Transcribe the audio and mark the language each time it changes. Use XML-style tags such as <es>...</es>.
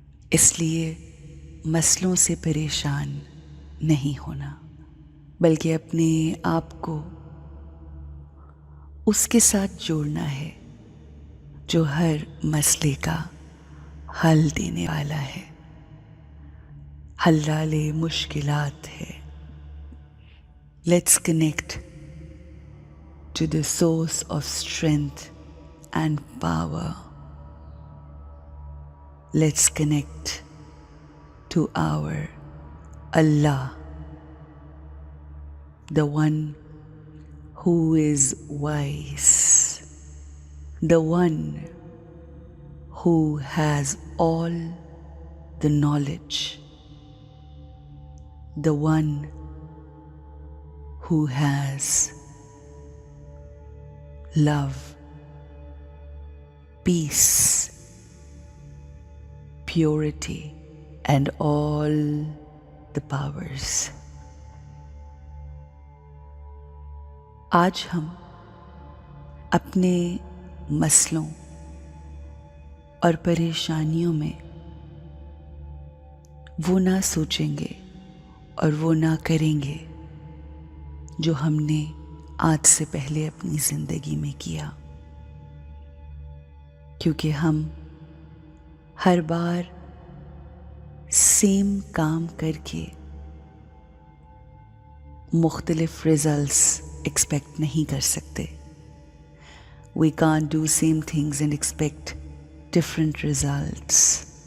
<ur>اس لیے مسئلوں سے پریشان نہیں ہونا، بلکہ اپنے آپ کو اس کے ساتھ جوڑنا ہے جو ہر مسئلے کا حل دینے والا ہے، حلال مشکلات ہے.</ur> <en>Let's connect to the source of strength and power. Let's connect to our Allah, the one who is wise, the one who has all the knowledge, the one who has love, peace, purity, and all the powers.</en> <ur>آج ہم اپنے مسئلوں اور پریشانیوں میں وہ نہ سوچیں گے اور وہ نہ کریں گے جو ہم نے آج سے پہلے اپنی زندگی میں کیا، کیونکہ ہم ہر بار سیم کام کر کے مختلف ریزلٹس ایکسپیکٹ نہیں کر سکتے.</ur> <en>We can't do same things and expect different results.</en>